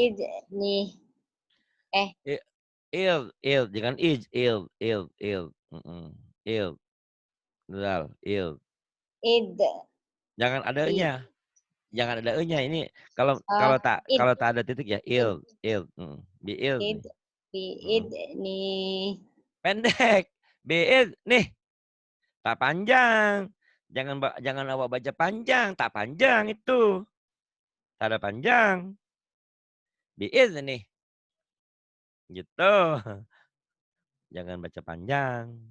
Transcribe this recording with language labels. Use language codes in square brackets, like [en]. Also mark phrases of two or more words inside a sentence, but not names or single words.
[ms] id nih. Eh, Jangan il. Dal, il. id. Jangan ada Bi. e-nya. Jangan ada e-nya. Ini kalau Ah, id. kalau tak ada titik ya Id. il. Biil Id. nih. Bi Mm. id nih. Pendek. Biil nih. Tak panjang. Jangan awak baca panjang, tak panjang itu. Tak ada panjang. Biil nih. Gitu. Jangan baca panjang.